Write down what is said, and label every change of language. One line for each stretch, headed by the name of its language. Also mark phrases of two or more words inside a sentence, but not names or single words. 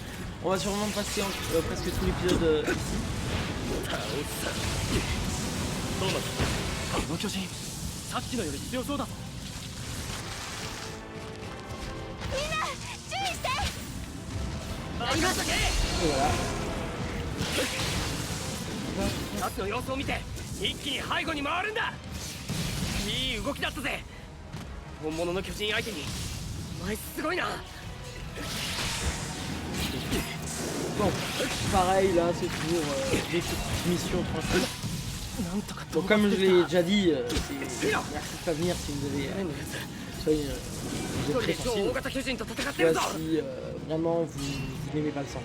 French: On va sûrement passer presque tout l'épisode ici. Et voilà.
Japanese: 夏の様子を見て一気に背後に回るんだ。いい動きだったぜ。本物の巨人相手にお前すごいな。
French: Bon, pareil là, c'est toujours des petites missions tranquilles. Donc comme je l'ai déjà dit, merci de pas venir si vous avez soyez vous êtes très sensible. Si vraiment vous n'aimez pas le sang.